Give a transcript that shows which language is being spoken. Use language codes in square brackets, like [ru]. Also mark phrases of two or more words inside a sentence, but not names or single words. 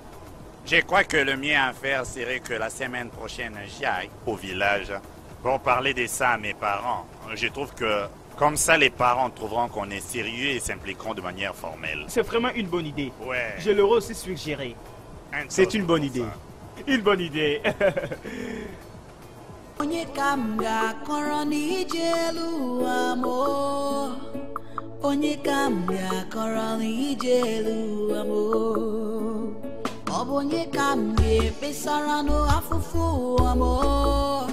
[fr] Je crois que le mieux à faire serait que la semaine prochaine, j'y aille au village pour parler de ça à mes parents. Je trouve que comme ça, les parents trouveront qu'on est sérieux et s'impliqueront de manière formelle. C'est vraiment une bonne idée. Ouais. Je leur ai aussi suggéré. C'est une bonne idée. Une bonne idée. [ig] Onye ka m ga-akọrọ n'ije elu ụwa m o? Onye ka m ga-akọrọ n'ije elu ụwa m o? Ọ bụ onye ka m ga-ekpesara n'afụfụ ụwa m o?